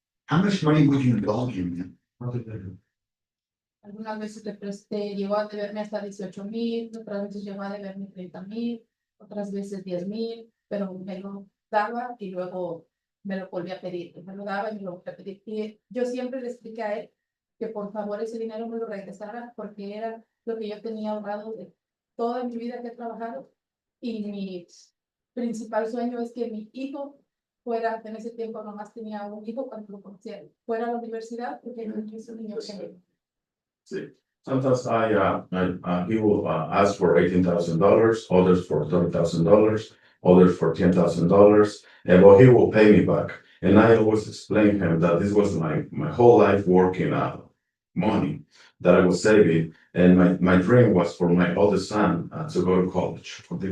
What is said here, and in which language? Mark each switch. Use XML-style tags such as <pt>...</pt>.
<en>How much money would you loan him, man?</en> <es>Algunas veces le presté, llegó a deberme hasta 18,000, otras veces llegó a deberme 30,000, otras veces 10,000, pero me lo daba y luego me lo volví a pedir, me lo daba y me lo volví a pedir. Y yo siempre le expliqué a él que por favor ese dinero me lo regresara porque era lo que yo tenía ahorrado de toda mi vida que he trabajado, y mi principal sueño es que mi hijo fuera, en ese tiempo nomás tenía un hijo cuando lo conocí, fuera a la universidad porque no quiso un niño que</es> <en>See, sometimes he will ask for $18,000, others for $30,000, others for $10,000, and well, he will pay me back. And I always explain him that this was my whole life working money that I was saving, and my dream was for my oldest son to go to college.</en>